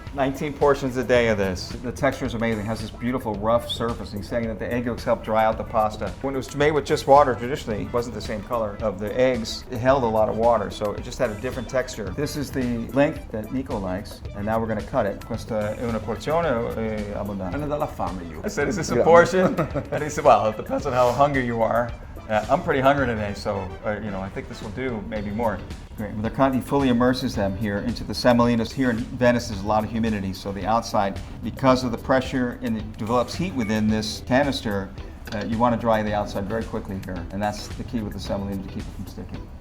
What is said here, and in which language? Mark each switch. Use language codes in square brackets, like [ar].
[en] 19 portions a day of this. The texture is amazing. It has this beautiful rough surface. He's saying that the egg yolks help dry out the pasta. When it was made with just water, traditionally, it wasn't the same color of the eggs. It held a lot of water, so it just had a different texture. This is the length that Niko likes, and now we're going to cut it. [it] Questa è una porzione abbondante. Non è dalla fame io. [en] I said, is this a portion? And he said, well, it depends on how hungry you are. I'm pretty hungry today, so I think this will do, maybe more. Great. With the cut, he fully immerses them here into the semolinas. Here in Venice, there's a lot of humidity, so the outside, because of the pressure and it develops heat within this canister, you want to dry the outside very quickly here, and that's the key with the semolina to keep it from sticking.